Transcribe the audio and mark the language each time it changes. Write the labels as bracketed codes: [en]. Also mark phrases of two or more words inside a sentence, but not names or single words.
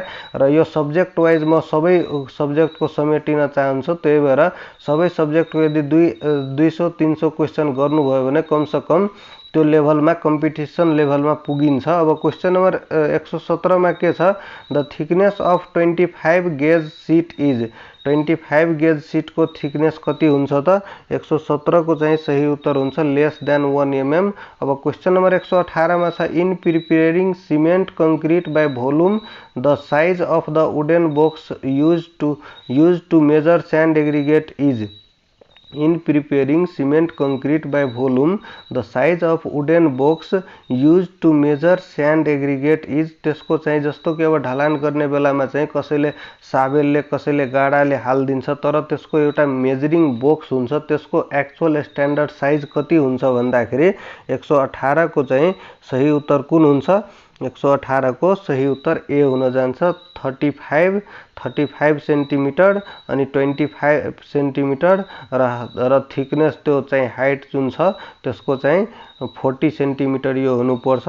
[ne] र यो [en] subject wise [ne] म सबै सब्जेक्टको समेटिन चाहन्छु, त्यही भएर सबै सब्जेक्टको यदि 200-300 क्वेशन गर्नुभयो भने कमसे कम त्यो लेभलमा कम्पिटिसन लेभलमा पुगिन्छ। अब क्वेशन नम्बर 117 मा के छ, [en] the thickness of 25 gauge sheet is [ne] 25 गेज शीट को थिकनेस कति हुन्छ त 117 को चाहिँ सही उत्तर हुन्छ [en] less than 1 mm. [ne] अब क्वेशन नम्बर 118 मा छ, [en] in preparing cement concrete by volume the size of the wooden box used to measure sand aggregate is. In preparing cement concrete by volume, the size of wooden box used to measure sand aggregate is। [ne] त्यसको चाहिँ जस्तो कि अब ढलान गर्ने बेलामा चाहिँ कसैले साबेलले कसैले गाडाले हाल्दिन्छ, तर त्यसको एउटा [en] measuring box [ne] हुन्छ, त्यसको [en] actual standard size [ne] कति हुन्छ भन्दाखेरि 118 को चाहिँ सही उत्तर कुन हुन्छ, 118 को सही उत्तर ए हुन जान्छ 35 सेन्टिमिटर अनि 25 सेन्टिमिटर र थिकनेस त्यो चाहिँ हाइट जुन छ त्यसको चाहिँ 40 सेन्टिमिटर यो हुनुपर्छ।